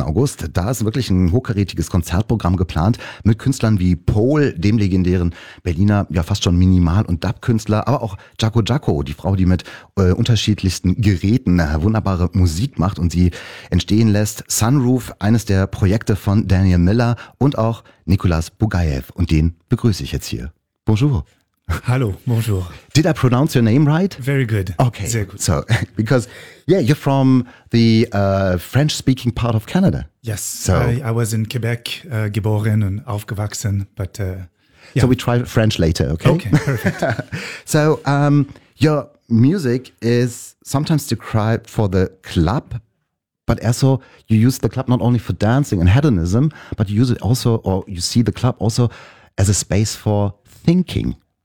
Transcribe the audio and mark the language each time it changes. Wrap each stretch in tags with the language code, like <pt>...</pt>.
<de>August, da ist wirklich ein hochkarätiges Konzertprogramm geplant mit Künstlern wie Pol, dem legendären Berliner, ja fast schon Minimal- und Dub-Künstler, aber auch Jaco Jaco, die Frau, die mit unterschiedlichsten Geräten wunderbare Musik macht und sie entstehen lässt. Sunroof, eines der Projekte von Daniel Miller und auch Nicolas Bugayev und den begrüße ich jetzt hier.</de> <fr>Bonjour. Hallo, bonjour.</fr> <en>Did I pronounce your name right? Very good.</en> <de>Okay. Sehr gut.</de> <en>So, because, yeah, you're from the French-speaking part of Canada. Yes, so. I was in Quebec,</en> <de>geboren und aufgewachsen,</de> <en>but, yeah. So we try French later, okay? Okay, perfect. So, your music is sometimes described for the club, but also you use the club not only for dancing and hedonism, but you use it also, or you see the club also as a space for thinking.</en>